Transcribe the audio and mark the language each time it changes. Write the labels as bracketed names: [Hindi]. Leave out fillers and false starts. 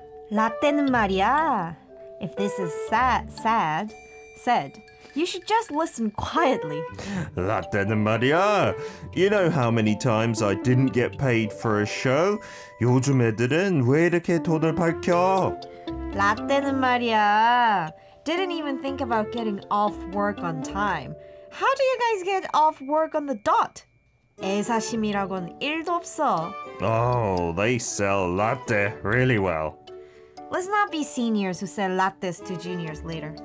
[Korean] 라떼는 말이야. [English] If this is said, you should just listen quietly. [Korean] 라떼는 말이야. [English] You know how many times I didn't get paid for a show? [Korean] 요즘 애들은 왜 이렇게 돈을 밝혀? 라떼는 말이야. [English] Didn't even think about getting off work on time. How do you guys get off work on the dot? [Korean] 애사심이라곤 1도 없어. [English] Oh, they sell latte really well. Let's not be seniors who sell lattes to juniors later.